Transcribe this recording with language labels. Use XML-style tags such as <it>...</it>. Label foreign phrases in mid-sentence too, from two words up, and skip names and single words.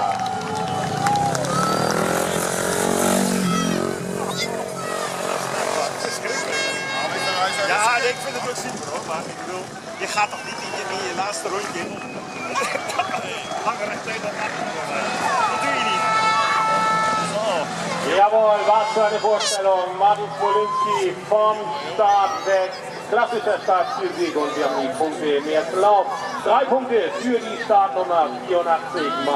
<nl>Ja, ik vind het ook super hoor, maar ik bedoel, je gaat toch niet in je laatste rondje langer recht dan dat doe je niet.</nl> <de>So. Jawohl, was für eine Vorstellung. Martin Polinski vom Start weg. Klassischer Startzielsieg und wir haben die Punkte im ersten Lauf. 3 Punkte für die Startnummer 84.</de>